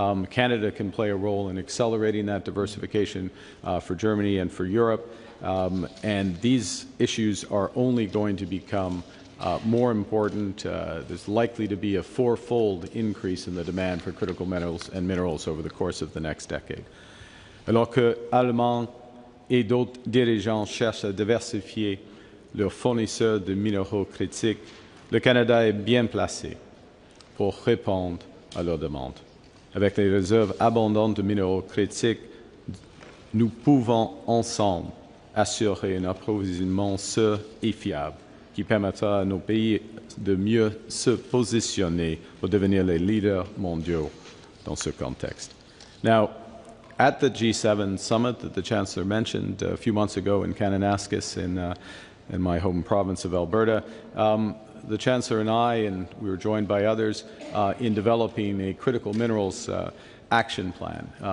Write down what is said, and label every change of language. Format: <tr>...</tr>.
<en>Canada can play a role in accelerating that diversification for Germany and for Europe. And these issues are only going to become more important. There's likely to be a fourfold increase in the demand for critical metals and minerals over the course of the next decade.</en> <fr>Alors que Allemands et d'autres dirigeants cherchent à diversifier leurs fournisseurs de minéraux critiques, le Canada est bien placé pour répondre à leurs demandes. Avec les réserves abondantes de minéraux critiques, nous pouvons ensemble assurer un approvisionnement sûr et fiable, qui permettra à nos pays de mieux se positionner pour devenir les leaders mondiaux dans ce contexte.</fr> <en>Now, at the G7 summit that the Chancellor mentioned a few months ago in Kananaskis in my home province of Alberta, the Chancellor and I, and we were joined by others, in developing a critical minerals action plan.</en>